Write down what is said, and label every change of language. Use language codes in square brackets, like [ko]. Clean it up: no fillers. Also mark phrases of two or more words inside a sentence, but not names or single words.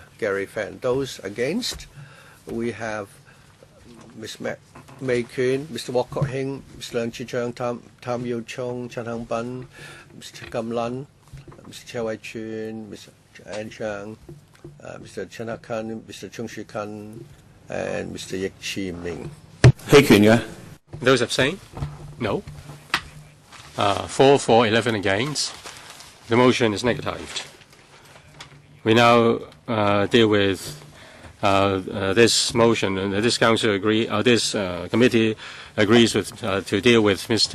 [en] Gary Fan. Those against, we have Ms. Mei Kuan, Mr. Wong Kok Heng, Mr. Leung Chi Chang, Tam Yu Chung, Chen Hang Pan, Mr. Kam Lam, Mr. Chia Wei Chun, Mr. An Chang, Mr. Chen Hak Kan, Mr. Chung Shi Kan, and Mr. Yik Chi Ming. [yue] 棄權嘅 [en] Those abstain? No. 4 for, 11 against. The motion is negatived. We now deal with this motion, this council this committee agrees with to deal with Mr.